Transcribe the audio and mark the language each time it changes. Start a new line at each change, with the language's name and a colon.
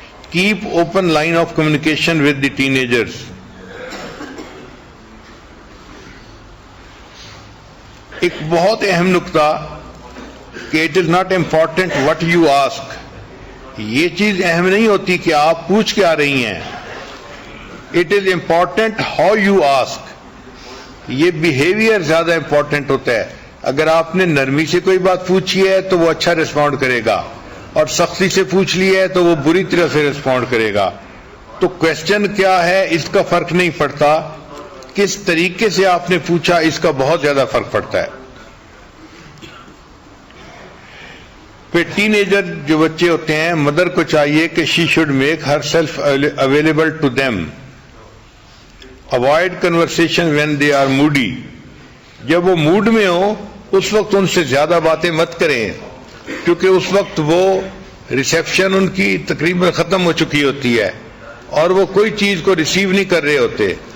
English: Keep open line of communication with the teenagers.
Urdu: ایک بہت اہم نقطہ کہ
English: It is not important what you ask.
Urdu: یہ چیز اہم نہیں ہوتی کہ آپ پوچھ کے آ رہی ہیں.
English: It is important how you ask.
Urdu: یہ بیہیویئر زیادہ امپورٹنٹ ہوتا ہے. اگر آپ نے نرمی سے کوئی بات پوچھی ہے تو وہ اچھا رسپونڈ کرے گا، اور سختی سے پوچھ لی ہے تو وہ بری طرح سے رسپونڈ کرے گا. تو کوشچن کیا ہے اس کا فرق نہیں پڑتا، کس طریقے سے آپ نے پوچھا اس کا بہت زیادہ فرق پڑتا ہے. پھر ٹین ایجر جو بچے ہوتے ہیں، مدر کو چاہیے کہ
English: She should make herself available to them. Avoid conversation when they are moody.
Urdu: جب وہ موڈ میں ہو اس وقت ان سے زیادہ باتیں مت کریں، کیونکہ اس وقت وہ ریسیپشن ان کی تقریباً ختم ہو چکی ہوتی ہے اور وہ کوئی چیز کو ریسیو نہیں کر رہے ہوتے.